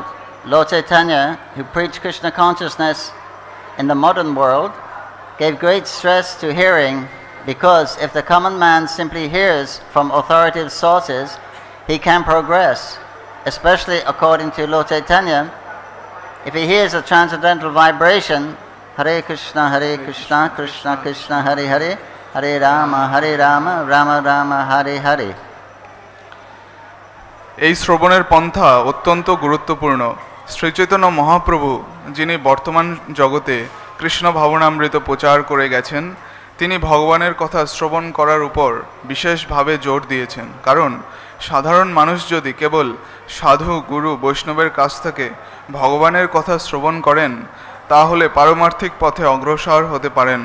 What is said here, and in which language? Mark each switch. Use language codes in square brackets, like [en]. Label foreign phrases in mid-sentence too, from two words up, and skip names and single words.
[en] Lord Chaitanya, who preached Krishna consciousness in the modern world, gave great stress to hearing, because if the common man simply hears from authoritative sources, he can progress, especially according to Lord Chaitanya. If he hears a transcendental vibration, [sa] Hare Krishna, Krishna Krishna, Hare Hare, Hare Rama, Rama Rama, Hare Hare. [bn] এই শ্রবণের পন্থা অত্যন্ত গুরুত্বপূর্ণ। শ্রীচৈতন্য মহাপ্রভু, যিনি বর্তমান জগতে কৃষ্ণ ভাবনামৃত প্রচার করে গেছেন, তিনি ভগবানের কথা শ্রবণ করার উপর বিশেষভাবে জোর দিয়েছেন, কারণ সাধারণ মানুষ যদি কেবল সাধু গুরু বৈষ্ণবের কাছ থেকে ভগবানের কথা শ্রবণ করেন, তাহলে পারমার্থিক পথে অগ্রসর হতে পারেন।